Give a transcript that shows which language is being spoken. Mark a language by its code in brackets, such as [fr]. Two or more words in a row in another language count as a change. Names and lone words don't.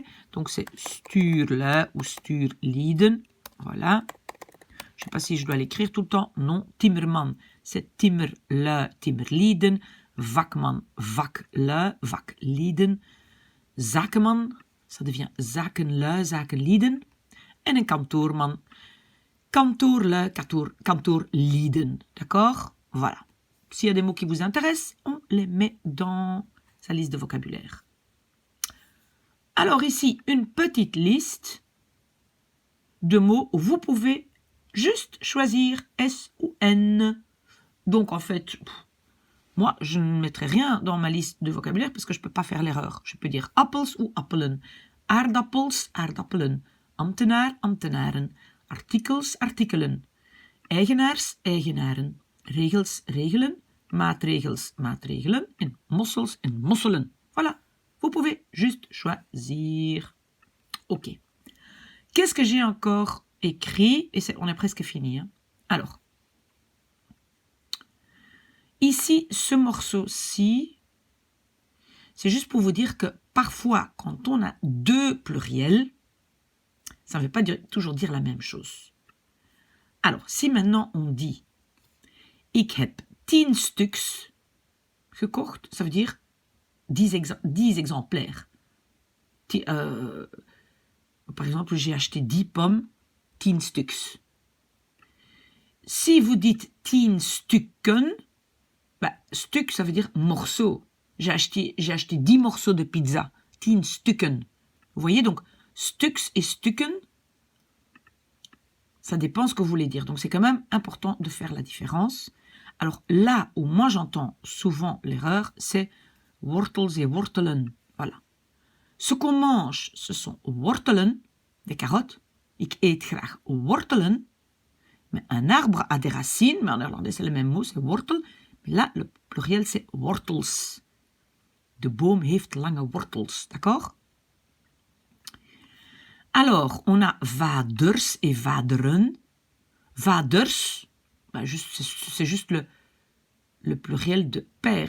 [fr] Donc, c'est stuurle ou stuurlieden. Voilà. Je ne sais pas si je dois l'écrire tout le temps. Non, timmerman, c'est [nl] timmerle, timmerlieden. Vakman, vakle, vaklieden. Zakenman, [fr] ça devient [nl] zakenle, zakenlieden. En een kantoorman, kantoorle, kantoorlieden. [fr] D'accord? Voilà. S'il y a des mots qui vous intéressent, on les met dans sa liste de vocabulaire. Alors ici, une petite liste de mots où vous pouvez juste choisir S ou N. Donc en fait, moi, je ne mettrai rien dans ma liste de vocabulaire parce que je ne peux pas faire l'erreur. Je peux dire appels ou [nl] appelen, aardappels, aardappelen, ambtenaar, ambtenaren, artikels, artikelen, eigenaars, eigenaren, regels, regelen, maatregels, maatregelen, en mossels en mosselen. [fr] Voilà, vous pouvez juste choisir. Ok. Qu'est-ce que j'ai encore écrit? Et on est presque fini. Hein. Alors, ici, ce morceau-ci, c'est juste pour vous dire que parfois, quand on a deux pluriels, ça ne veut pas toujours dire la même chose. Alors, si maintenant on dit « [nl] Ik heb 10 stuks gekocht », [fr] ça veut dire 10 exemplaires. Par exemple, j'ai acheté 10 pommes, 10 stuks. Si vous dites 10 stukken, bah, stuk, ça veut dire morceau. J'ai acheté 10 morceaux de pizza, 10 stukken. Vous voyez, donc, stuks et stukken, ça dépend ce que vous voulez dire. Donc, c'est quand même important de faire la différence. Alors, là où moi j'entends souvent l'erreur, c'est wortels et wortelen. Voilà. Ce qu'on mange, ce sont wortelen, des carottes. [nl] Ik eet graag wortelen. [fr] Mais un arbre a des racines, mais en néerlandais c'est le même mot, c'est wortel. Mais là, le pluriel c'est wortels. [nl] De boom heeft lange wortels, [fr] d'accord? Alors, on a vaders et vaderen. Vaders, ben c'est juste le pluriel de père.